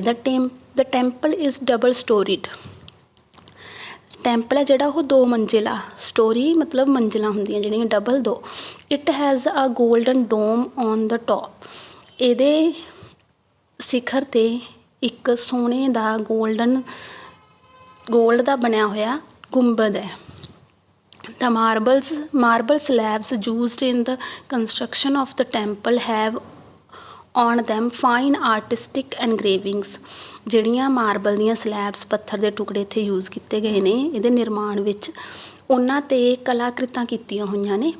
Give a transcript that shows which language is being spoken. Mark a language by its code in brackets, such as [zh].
[en] The temple is double storied. [pa] Temple ਹੈ ਜਿਹੜਾ ਉਹ 2 ਮੰਜ਼ਿਲਾ, ਸਟੋਰੀ ਮਤਲਬ ਮੰਜ਼ਿਲਾਂ ਹੁੰਦੀਆਂ ਜਿਹੜੀਆਂ double 2। [en] It has a golden dome on the top. [pa] ਇਹਦੇ ਸਿਖਰ 'ਤੇ ਇੱਕ ਸੋਨੇ ਦਾ ਗੋਲਡ ਦਾ ਬਣਿਆ ਹੋਇਆ ਗੁੰਬਦ ਹੈ। [en] The marble slabs used in the construction of the temple have on them fine artistic engravings। [pa] ਜਿਹੜੀਆਂ ਮਾਰਬਲ ਦੀਆਂ ਸਲੈਬਸ, ਪੱਥਰ ਦੇ ਟੁਕੜੇ ਇੱਥੇ ਯੂਜ਼ ਕੀਤੇ ਗਏ ਨੇ ਇਹਦੇ ਨਿਰਮਾਣ ਵਿੱਚ, ਉਹਨਾਂ 'ਤੇ ਕਲਾਕ੍ਰਿਤਾਂ ਕੀਤੀਆਂ ਹੋਈਆਂ ਨੇ।